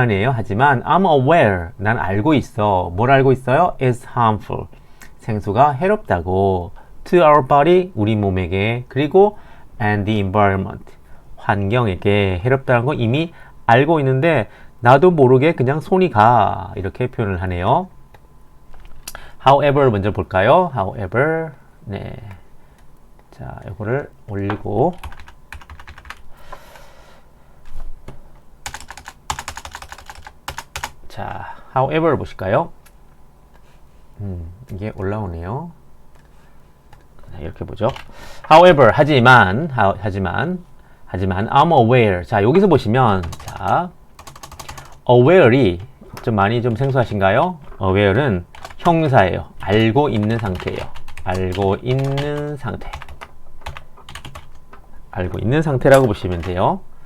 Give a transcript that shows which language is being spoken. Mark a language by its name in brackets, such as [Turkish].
[Korean] 하지만 [English] I'm aware. [Korean] 난 알고 있어. 뭘 알고 있어요? [English] It's harmful. [Korean] 생수가 해롭다고. [English] To our body, [Korean] 우리 몸에게. 그리고 [English] and the environment. [Korean] 환경에게 해롭다는 거 이미 알고 있는데 나도 모르게 그냥 손이 가. 이렇게 표현을 하네요. However 먼저 볼까요? However, 네. 자, 이거를 올리고 자, however 보실까요? 이게 올라오네요. 이렇게 보죠. However, 하지만 [English] I'm aware. [Korean] 자, 여기서 보시면 자, aware이 좀 많이 좀 생소하신가요? aware는 형사예요. 알고 있는 상태예요. 알고 있는 상태라고 보시면 돼요.